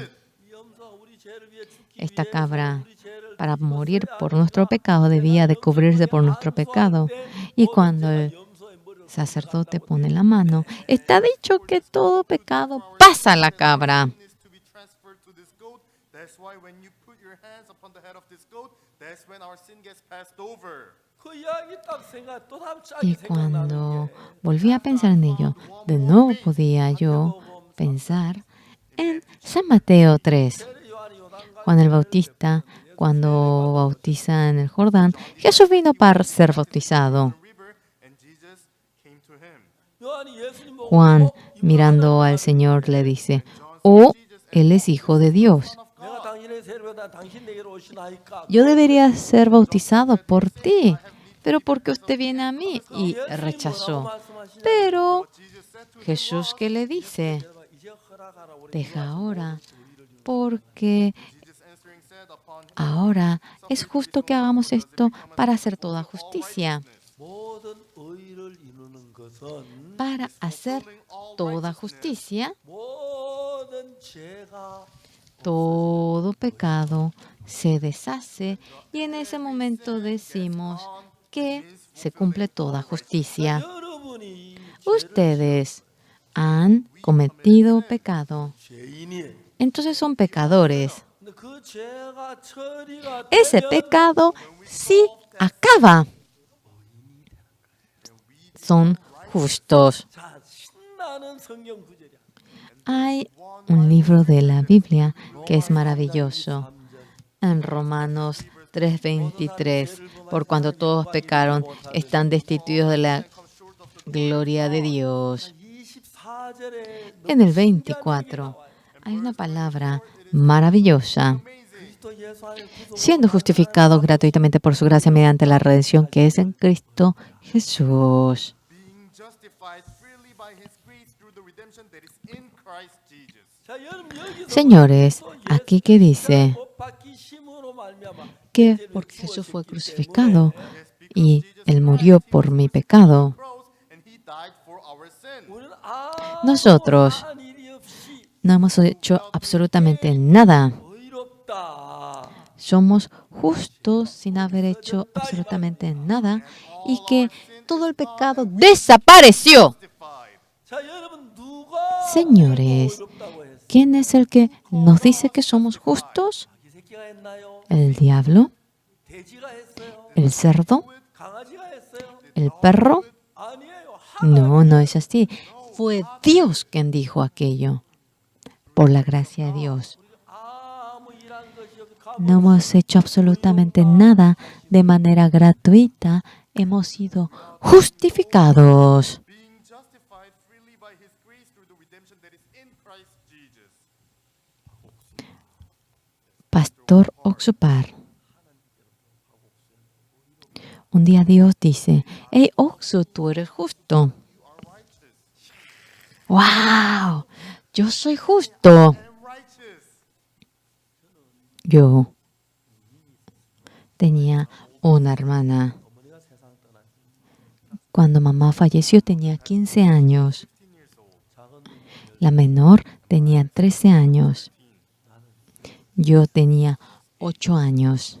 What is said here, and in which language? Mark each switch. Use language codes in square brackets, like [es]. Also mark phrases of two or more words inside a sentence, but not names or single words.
[ko] 이 염소가 우리 죄를 위해 죽기 [es] Esta [ko] 위해서 [es] cabra, [ko] 우리 죄를 [es] para [ko] 죽었어야 [es] morir por [ko] 하니까 [es] nuestro pecado, debía de cubrirse por nuestro pecado. Y cuando el [ko] 염소의 머리를 [es] sacerdote pone la mano, está dicho que todo pecado pasa a la cabra. [en] needs to be transferred to this goat. That's why when you put your hands upon the head of this goat, that's when our sin gets passed over. [ko] 그 이야기 딱 생각 또 다음 짝이 [es] Y [ko] 생각나는 [es] cuando [ko] 게 [es] volví a pensar en ello, de nuevo podía yo pensar en San Mateo 3. [ko] 요한이 요단강 [es] Juan el Bautista, cuando bautiza en el Jordán, Jesús vino para ser bautizado. [en] River, and Jesus came to him. [ko] 요한이 예수님 보고 [es] Juan, mirando al Señor, le dice, oh, Él es Hijo de Dios. [ko] 내가 당신의 세를 받아 당신 내게로 오시나이까 [es] Yo debería ser bautizado por ti, pero porque usted viene a mí y rechazó. Pero Jesús, ¿qué le dice? [ko] 이제 허락하라 우리 [es] Deja ahora, porque Ahora es justo que hagamos esto para hacer toda justicia. [ko] 모든 의를 이루는 것은 [es] Para hacer toda justicia, [ko] 모든 죄가 [es] todo pecado se deshace y en ese momento decimos que se cumple toda justicia. [ko] 여러분이 [es] Ustedes han cometido pecado, [ko] 죄인이에요. [es] entonces son pecadores. [ko] 근데 그 죄가 처리가 [es] Ese [ko] 되면 [es] pecado sí acaba. Son justos. [ko] 자, 신나는 성경 구절이야. [es] Hay un libro de la Biblia que es maravilloso. En Romanos 3:23, por cuando todos pecaron, están destituidos de la gloria de Dios. [ko] 24절에 [es] En el 24 hay una palabra maravillosa. [ko] 그리스도 예수 안에 구속 [es] Siendo justificados gratuitamente por su gracia mediante la redención que es en Cristo Jesús. [en] being justified freely by his grace through the redemption that is in Christ Jesus. [ko] 자, 여러분 여기서 [es] Señores, aquí que dice [ko] 못 박히심으로 말미암아 [es] que porque Jesús fue crucificado y Él murió por mi pecado, [en] Cross, and he died for our sin. [ko] 우리는 [es] nosotros [ko] 아무한 일이 없이 [es] no hemos hecho absolutamente nada. [ko] 의롭다. [es] Somos justos sin haber hecho absolutamente nada y que todo el pecado desapareció. [en] Justified. [ko] 자, 여러분 누가 [es] Señores, [ko] 의롭다고 했어요? [es] ¿quién es el que nos dice que somos justos? [ko] 이 새끼가 했나요? [es] ¿El diablo? [ko] 돼지가 했어요? [es] ¿El cerdo? [ko] 강아지가 했어요? [es] ¿El perro? [ko] 아니에요. [es] No, no es así. Fue Dios quien dijo aquello. Por la gracia de Dios. [ko] 아무 일한 것이 없이 [es] No hemos hecho absolutamente nada de manera gratuita. Hemos sido justificados. [en] Being justified freely by his grace through the redemption that is in Christ Jesus. [es] Pastor Oxupar. Un día Dios dice, hey Oxu, tú eres justo. ¡Wow! Yo soy justo. [en] And righteous. [es] Yo tenía una hermana. Cuando mamá falleció tenía 15 años. La menor tenía 13 años. Yo tenía 8 años.